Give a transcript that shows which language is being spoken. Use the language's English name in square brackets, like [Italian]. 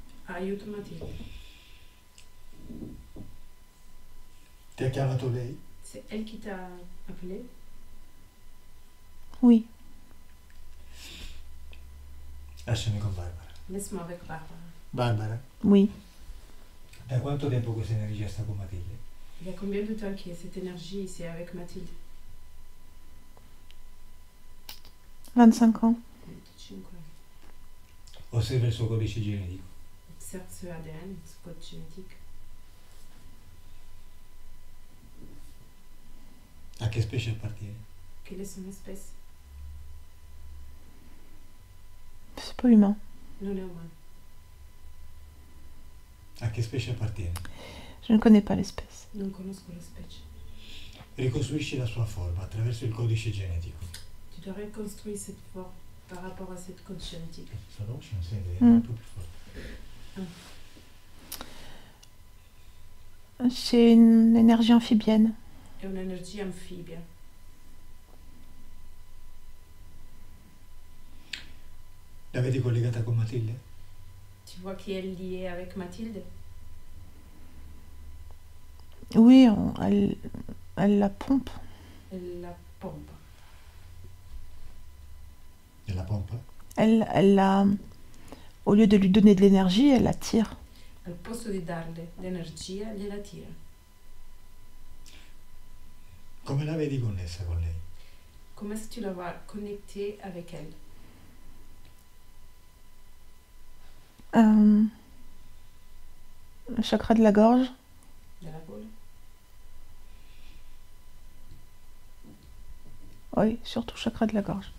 [Italian] Aiuto Mathilde. Ti ha chiamato lei? [French] C'est elle qui t'a appelé? Oui. [Italian] Lasciami con Barbara. [French] Laisse-moi avec Barbara. [Italian] Barbara, [French] Oui. [Italian] da quanto tempo questa energia sta con Matilde? [French] Il y a combien de temps que cette énergie ici avec Mathilde? 25 ans. 25 ans. [Italian] Osserva il suo codice genetico. [French] Observe ce ADN, ce code génétique. [Italian] A che specie appartiene? [French] Quelle est son espèce? C'est pas humain. [Italian] Non è umano. A che specie appartiene? [French] Je ne connais pas l'espèce. [Italian] Non conosco la specie. Ricostruisci la sua forma attraverso il codice genetico. [French] Tu dois reconstruire cette forme par rapport à cette code génétique. [Italian] Sta voce non sente, è Mm. un po' più forte. [French] C'est une énergie amphibienne. [Italian] È un'energia anfibia. La vedi collegata con Matilde? [French] Tu vois qui est liée avec Mathilde? Oui, elle la pompe. Elle la pompe. [Italian] Nella pompa? [French] Elle la, au lieu de lui donner de l'énergie, elle la tire. [Italian] Al posto di darle l'energia, gliela tira. Come la vedi connessa con lei? [French] Comment est-ce que tu la vois connectée avec elle? Le chakra de la gorge. [Italian] Della gola? [French] Oui, surtout chakra de la gorge.